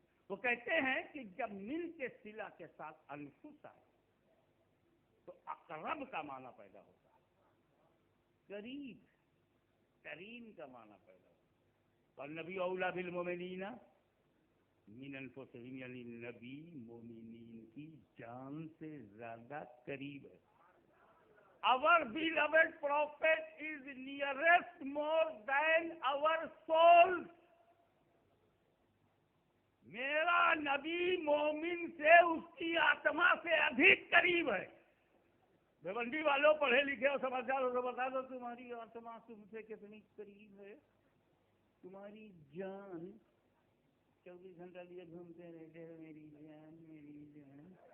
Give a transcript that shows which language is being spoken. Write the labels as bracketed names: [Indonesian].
[Urdu] وہ کہتے ہیں کہ جب من کے صلہ کے ساتھ انفس آئے تو اقرب کا معنی پیدا ہوتا ہے, قریب, ترین کا معنی پیدا ہوتا ہے. اور نبی [Arabic] اولا بالمؤمنین من انفسہم, [Urdu] یعنی نبی مومنین کی جان سے زیادہ قریب ہے. [English] Our beloved prophet is nearest more than our souls. [Urdu] میرا نبی مومن سے اس کی آتما سے ادھک قریب ہے. بھیونڈی والوں پڑھے لکھے اور سمجھدار ہو, بتا دو تمہاری آتما تم سے کتنی قریب ہے. تمہاری جان 24 گھنٹہ لیے گھومتے رہتے ہیں, میری جان میری جان.